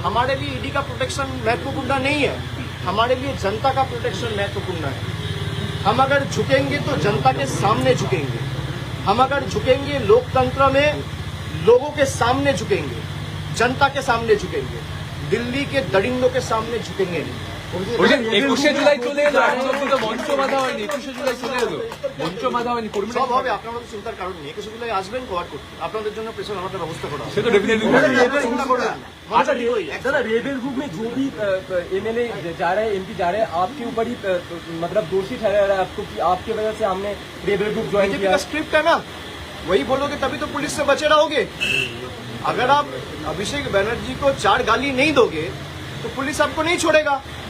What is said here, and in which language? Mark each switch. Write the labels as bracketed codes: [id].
[hi] हमारे लिए ईडी का प्रोटेक्शन महत्वपूर्ण नहीं है, हमारे लिए जनता का प्रोटेक्शन महत्वपूर्ण है। हम अगर झुकेंगे तो जनता के सामने झुकेंगे, हम अगर झुकेंगे लोकतंत्र में लोगों के सामने झुकेंगे, जनता के सामने झुकेंगे, दिल्ली के दरिंदों के सामने झुकेंगे नहीं। [bn] বলছেন 21শে জুলাই চলে এলো, আজ অব্দি তো মঞ্চ বাঁধা হয়নি। 21শে জুলাই চলে এলো, মঞ্চ বাঁধা হয়নি। সব হবে, আপনার মতো চিন্তার কারণ নেই। 21শে জুলাই আসবেন কভার করতে, আপনাদের জন্য প্রেশার আমাদের ব্যবস্থা করা হবে। সে তো ডেফিনেটলি চিন্তা করবেন না। [hi] अच्छा दादा रेबल ग्रुप में जो भी एमएलए जा रहे हैं, एमपी जा रहे हैं, आपके ऊपर ही मतलब दोषी ठहरा रहा है आपको कि आपकी वजह से हमने रेबल ग्रुप ज्वाइन बीजेपी किया। का स्क्रिप्ट है ना, वही बोलोगे तभी तो पुलिस से बचे रहोगे। अगर आप अभिषेक बनर्जी को 4 गाली नहीं दोगे तो पुलिस आपको नहीं छोड़ेगा।